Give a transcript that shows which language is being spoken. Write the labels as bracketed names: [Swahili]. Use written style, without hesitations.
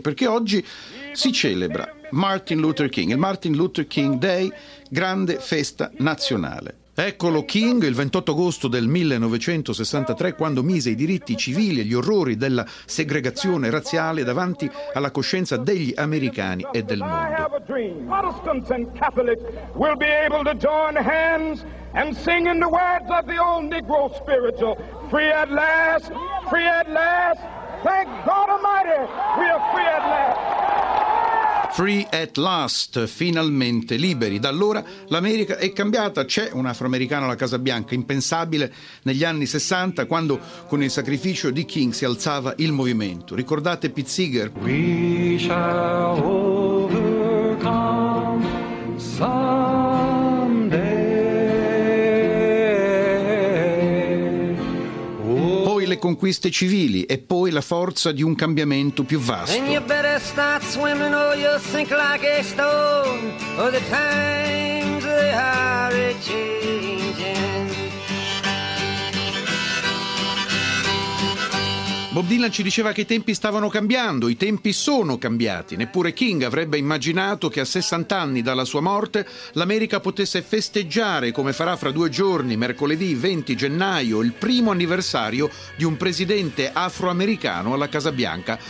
[Italian] Perché oggi si celebra Martin Luther King, il Martin Luther King Day, grande festa nazionale. Eccolo King, il 28 agosto del 1963, quando mise i diritti civili e gli orrori della segregazione razziale davanti alla coscienza degli americani e del mondo. [English] Protestants and Catholics will be able to join hands and sing in the words of the old Negro spiritual, free at last, free at last, thank God Almighty, we are free at last. Free at last, [Italian] finalmente liberi. Da allora l'America è cambiata. C'è un afroamericano alla Casa Bianca, impensabile negli anni 60, quando con il sacrificio di King si alzava il movimento. Ricordate Pete Seeger? [English] We shall overcome someday. [Italian] Poi le conquiste civili e poi la forza di un cambiamento più vasto. [English] Start swimming or you'll sink like a stone. Oh, the times they are a-changing. [Italian] Bob Dylan ci diceva che i tempi stavano cambiando, i tempi sono cambiati. Neppure King avrebbe immaginato che a 60 anni dalla sua morte l'America potesse festeggiare, come farà fra due giorni, mercoledì 20 gennaio, il primo anniversario di un presidente afroamericano alla Casa Bianca.